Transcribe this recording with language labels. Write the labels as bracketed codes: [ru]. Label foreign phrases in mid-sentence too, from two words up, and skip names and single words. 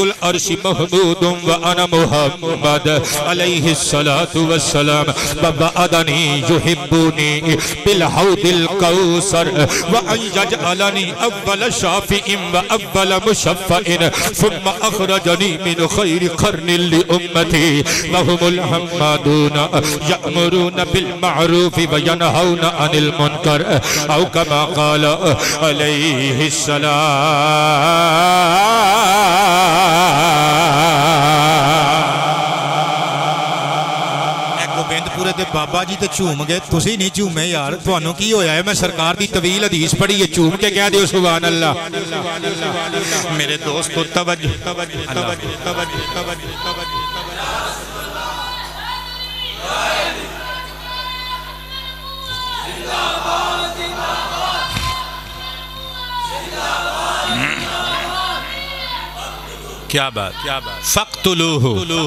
[ar] العرش محمود وأنا محمد عليه الصلاة والسلام ووعدني يحبني بالحوض الكوثر وأن يجعلني أول شافع وأول مشفع ثم أخرجني من خير قرن لأمتي وهم الحمادون يأمرون بالمعروف وينهون عن المنكر أو كما قال عليه [pa] السلام پورے تے بابا جی تے چوم گئے تسی نہیں چومے یار تانوں کی ہویا ہے میں سرکار دی طویل حدیث پڑھی ہے چوم کے کہہ دیو [ar] سبحان اللہ [pa] میرے دوستو توجہ کیا بات فَقْتُلُوهُ